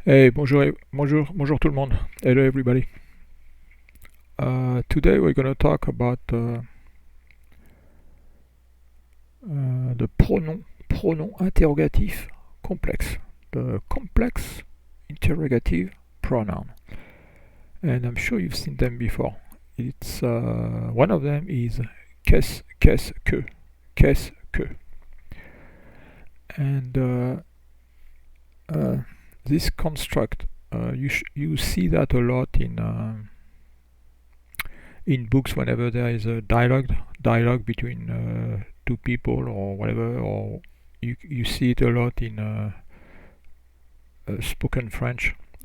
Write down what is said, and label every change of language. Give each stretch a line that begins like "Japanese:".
French: Hey, bonjour tout le monde.
English: Hello everybody. Today we're going to talk about the pronom interrogative complex, the complex interrogative pronoun. And I'm sure you've seen them before. It's one of them is qu'est-ce que. And this construct, you see that a lot in books whenever there is a dialogue between two people or whatever, or you see it a lot in spoken French.